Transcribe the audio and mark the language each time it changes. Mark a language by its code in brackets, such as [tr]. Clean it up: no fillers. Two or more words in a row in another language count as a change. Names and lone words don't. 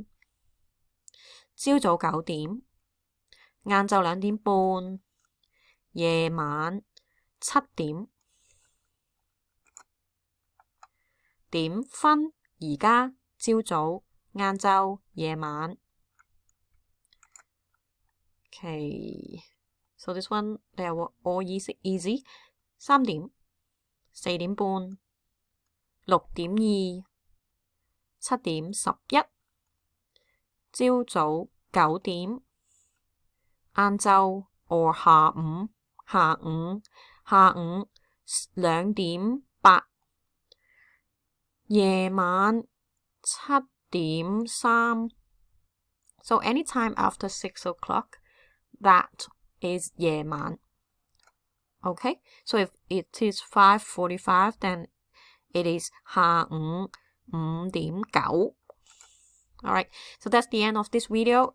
[yue] 朝早9點，晏晝2點半，夜晚7點。點分而家、朝早、晏晝、夜晚。 [en] Okay, so this one they are all easy. [yue] 3點、4點半、6點2、 7點11，朝早9點，晏晝 or 下午2點8，夜晚7點 3。 [en] So anytime after 6 o'clock, that is [yue] 夜晚. [en] Okay, so if it is 5:45, then it is [yue] 下午5點9. [en] Alright, so that's the end of this video.